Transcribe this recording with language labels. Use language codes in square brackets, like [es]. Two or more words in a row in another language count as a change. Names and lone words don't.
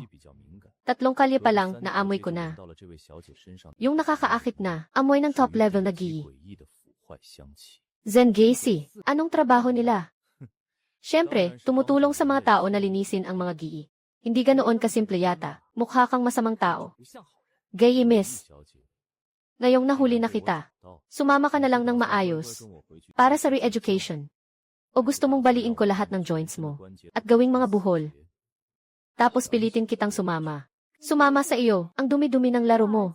[tl] 3 kalye pa lang, naamoy ko na. Yung nakakaakit na, amoy ng [en] top level [tl] na Gigi. Zengisi. Anong trabaho nila? Siyempre, tumutulong sa mga tao na linisin ang mga Gigi. Hindi ganoon kasimple yata. Mukha kang masamang tao. [zh] 不像好人。 [tl] Gay miss. Ngayong nahuli na kita. Sumama ka na lang ng maayos. Para sa re-education. O gusto mong baliin ko lahat ng joints mo. At gawing mga buhol. Tapos pilitin kitang sumama. Sumama sa iyo, ang dumi-dumi ng laro mo.